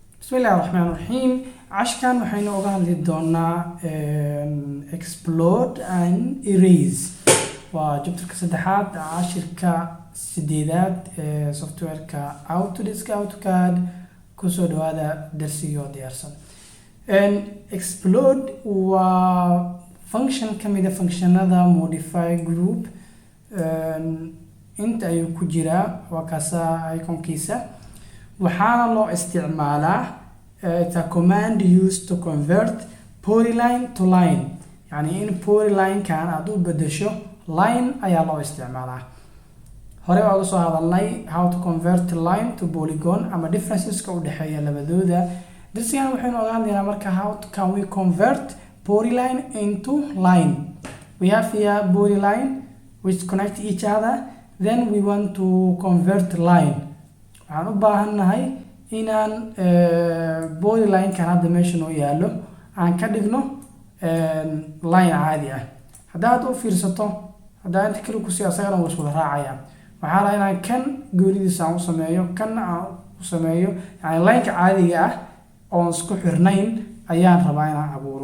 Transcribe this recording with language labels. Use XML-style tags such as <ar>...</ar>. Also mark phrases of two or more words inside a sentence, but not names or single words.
<ar>بسم الله الرحمن الرحيم.</ar> <so>عشان waxaynu uga hadli doonaa</so> <en>explode and erase</en> <so>waa chapterka saddexaad cashirka sideedaad ee softwareka Autodesk AutoCAD kusoo dhawaada darsiga diyaarsan. Explode waa function kamid ah functionada</so> <en>modify group</en> <so>inta ay ku jira waa kaasa iconkiisa waxaana loo isticmaalaa</so> <en>it's a command used to convert polyline to line</en> <so>yani in polyline kan aad u bedesho line ayaa loo isticmaalaa. hore waan soo hadalnay</so> <en>how to convert line to polygon</en> <so>ama differences ka u dhaxeeya labadooda. darsigan waxaynu ogaanaynaa marka</so> <en>how can we convert polyline into line. We have here polyline which connect each other, then we want to convert line.</en> <so>waxaan u baahanahay inaan polyline kan hadda meesha noo yaalo aan ka dhigno line caadi ah. haddaad u fiirsato haddaan inta kale ku sii asagana wuu isku raacaya. waxaan rabaa inaan kan goonidiisa aan u sameeyo kanna aan u sameeyo yani line ka caadiga ah oo isku xirnayn ayaan rabaa inaan abuuro.</so>